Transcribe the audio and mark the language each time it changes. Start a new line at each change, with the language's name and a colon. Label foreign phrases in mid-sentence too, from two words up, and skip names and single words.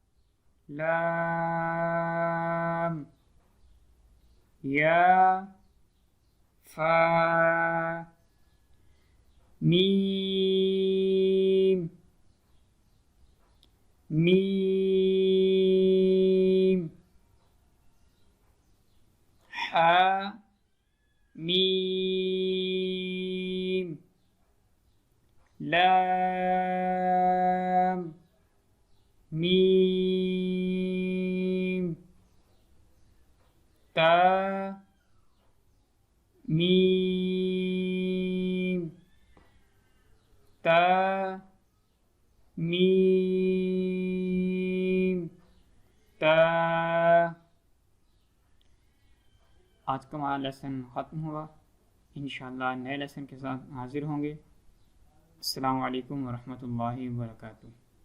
Urdu: لام یا فا میم میم حا میم لام میم تا میم تا میم تا۔ آج کا ہمارا لیسن ختم ہوا، انشاءاللہ نئے لیسن کے ساتھ حاضر ہوں گے۔
Arabic: السلام علیکم ورحمۃ اللہ وبرکاتہ۔